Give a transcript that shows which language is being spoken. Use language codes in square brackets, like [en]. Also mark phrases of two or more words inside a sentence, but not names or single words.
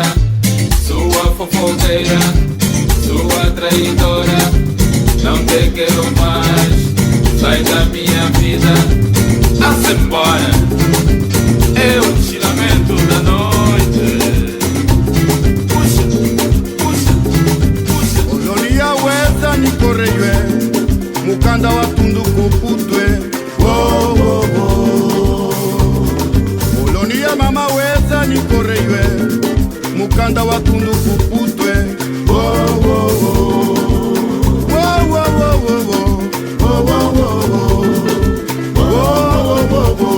[pt] Sua fofoqueira, sua traidora, não te quero mais, sai da minha vida. Vá-se embora, é o chilamento da noite. Puxa, puxa, puxa. [kmb] Olonia weza ni koreywe, mukanda watundu kuputwe. Oh, oh, oh. Olonia mama weza ni koreywe, mukanda watundu kuputwe. Oh, oh, oh. Oh, oh, oh, oh, oh. Oh, oh, oh, oh. Oh, oh, oh, oh.